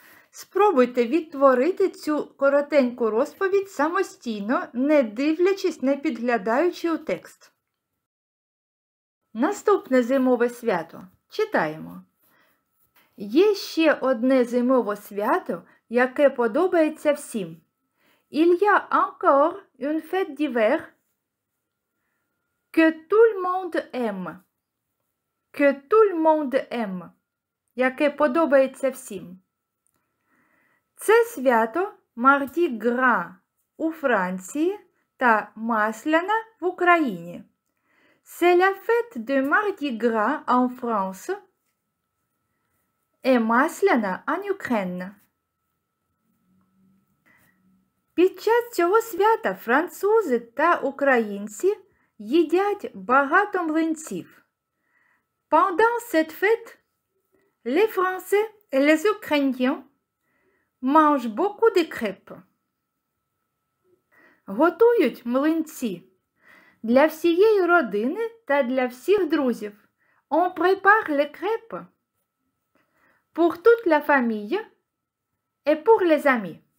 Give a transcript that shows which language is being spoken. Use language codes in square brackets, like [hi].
[uk] Спробуйте відтворити цю коротеньку розповідь самостійно, не дивлячись, не підглядаючи у текст. Наступне зимове свято. Читаємо. Є ще одне зимове свято, яке подобається всім. [fr] Il y a encore une fête d'hiver que tout le monde aime. Que tout le monde aime. [uk] Яке подобається всім. Це свято Марді Гра у Франції та Масляна в Україні. [fr] C'est la fête de Mardi Gras en France et Масляна en Ukraine. [uk] Під час цього свята французи та українці їдять багато млинців. [fr] Pendant cette fête, les Français et les Ukrainiens mangent beaucoup de crêpes. [uk] Готують млинці для всієї родини та для всіх друзів. [fr] On prépare les crêpes pour toute la famille et pour les amis.